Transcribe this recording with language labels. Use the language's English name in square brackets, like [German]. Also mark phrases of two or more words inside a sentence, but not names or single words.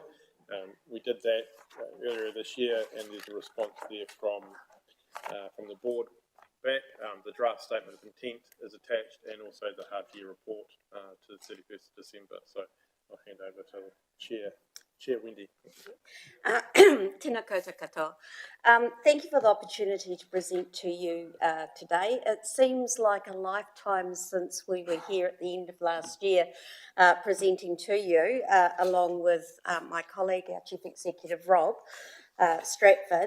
[English] We did that earlier this year, and there's a response there from the board back. The draft statement of intent is attached, and also the half-year report to the 31st of December. So I'll hand over to the Chair Wendy. [Māori] Tēnā koutou katoa. [English] Thank you for the opportunity to present to you today. It seems like a lifetime since we were here at the end of last year presenting to you, along with my colleague, our Chief Executive, Rob Stratford.